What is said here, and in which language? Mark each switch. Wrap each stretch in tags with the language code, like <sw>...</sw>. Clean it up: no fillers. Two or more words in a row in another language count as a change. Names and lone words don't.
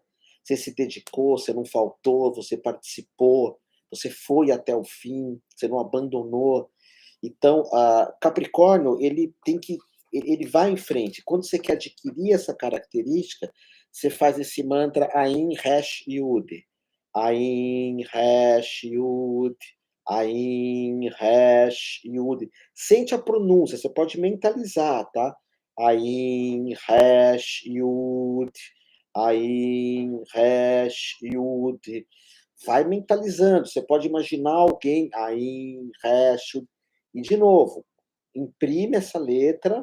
<pt>Você se dedicou, você não faltou, você participou, você foi até o fim, você não abandonou. Então, Capricórnio, ele vai em frente. Quando você quer adquirir essa característica, você faz esse mantra</pt> <he>Ain Resh Yud. Ain Resh Yud. Ain, Resh, Yud.</he> <pt>Sente a pronúncia, você pode mentalizar, tá?</pt> <he>Ain, Resh, Yud. Ain, Resh, Yud.</he> <pt>Vai mentalizando. Você pode imaginar alguém,</pt> <he>Ain, Resh, Yud.</he> <pt>E, de novo, imprime essa letra.</pt>